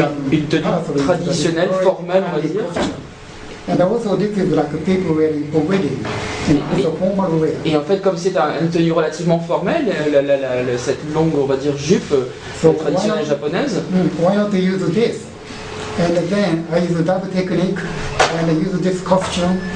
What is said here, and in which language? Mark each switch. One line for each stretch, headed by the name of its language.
French: une tenue traditionnelle, formelle, on va dire.
English: And also this is like people wearing for wedding. It's a formal wear.
French: Et en fait, comme c'est une tenue relativement formelle, cette longue, on va dire, jupe traditionnelle japonaise.
English: Why not use this? And then I use that technique and I use this costume.